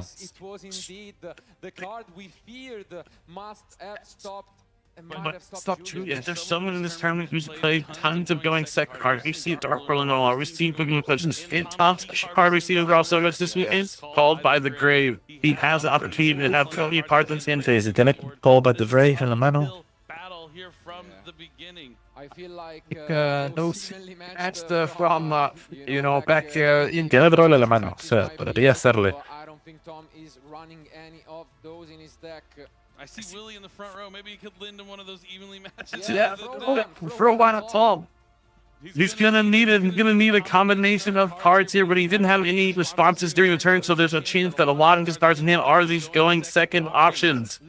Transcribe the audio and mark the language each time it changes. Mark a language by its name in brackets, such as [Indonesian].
[English] because It was indeed the card we feared must have stopped. And might But have stop Julian. Julian. There's someone in this tournament who's played tons of going second cards. We see Dark World and all. We see Boogie Legends. In top card, we see also this is called by the grave. He has the opportunity to have 20 cards in his hand. [Spanish] Sí, si tiene Call by the Brave en la mano. [English] Battle here from the beginning. I feel like those matched from, you know, back in. [Spanish] Tiene Droll en la mano, o sea, podría hacerle. [English] I don't think Tom is running any of those in his deck. I see Willie in the front row. Maybe he could lend him one of those evenly matches. Yeah, throw throw one at Tom. He's gonna need a combination of cards here, but he didn't have any responses during the turn, so there's a chance that a lot of his cards in hand are these going second options.